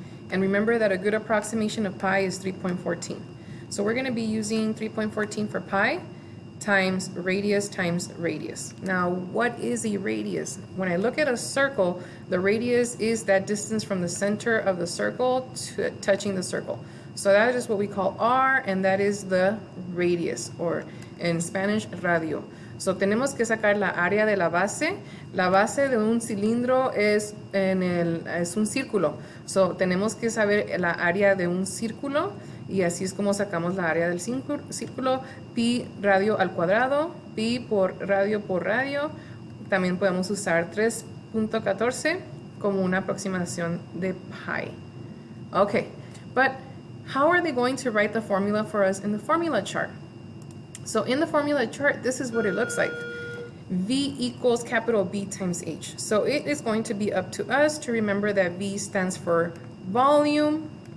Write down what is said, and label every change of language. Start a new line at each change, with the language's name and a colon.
English: And remember that a good approximation of pi is 3.14. So we're going to be using 3.14 for pi times radius. Now, what is a radius? When I look at a circle, the radius is that distance from the center of the circle to touching the circle. So that is what we call r, and that is the radius, or in Spanish, radio.
Spanish: So tenemos que sacar la área de la base. La base de un cilindro es un círculo. So tenemos que saber la área de un círculo, y así es como sacamos la área del círculo. Pi radio al cuadrado, pi por radio. También podemos usar 3.14 como una aproximación de pi.
English: Okay, but how are they going to write the formula for us in the formula chart? So in the formula chart, this is what it looks like. V equals capital B times H. So it is going to be up to us to remember that V stands for volume.